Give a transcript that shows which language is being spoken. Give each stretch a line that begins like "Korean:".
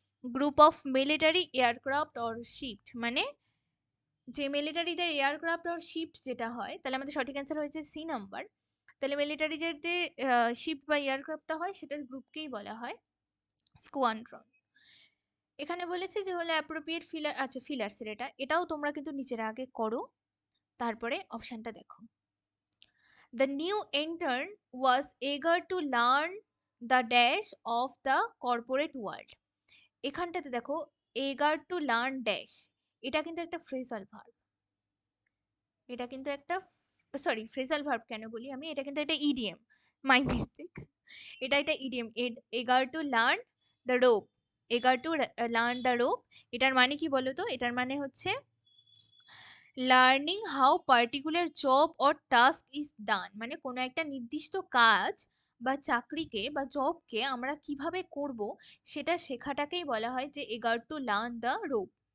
English: group of military aircraft or ship,
Bangla: মানে যে মিলিটারিদের aircraft or sheep যেটা হয়, তাহলে আমাদের সঠিক অ্যান্সার হয়েছে সি নাম্বার। তাহলে মিলিটারি যে শিপ বা এয়ারক্রাফটটা হয় সেটার গ্রুপকেই বলা হয় স্কোয়ান্ড্রন। এখানে বলেছে যে হলো অ্যাপ্রোপ্রিয়েট ফিলার, আচ্ছা ফিলার্সের এটাও তোমরা কিন্তু নিচের আগে করো, তারপরে অপশনটা দেখো।
English: The new intern was eager to learn the dash of the corporate world।
Bangla: এখানটাতে দেখো
English: eager to learn dash,
Bangla: এটা কিন্তু একটা ফ্রেজাল ভার্ব। এটা কিন্তু একটা, সরি ফ্রেজাল ভার্ব কেন বলি আমি, এটা কিন্তু একটা ইডিএম, মাই মিস্টেক। এটা একটা EDM,
English: eager to learn the rope,
Bangla: eager to learn the rope। এটার মানে কি বলো তো? এটার মানে হচ্ছে
English: learning how particular job or task is done,
Bangla: মানে কোনো একটা নির্দিষ্ট কাজ বা চাকরিকে বা জবকে আমরা কিভাবে করব সেটা শেখাটাকেই বলা হয় যে
English: Eager to learn the rope.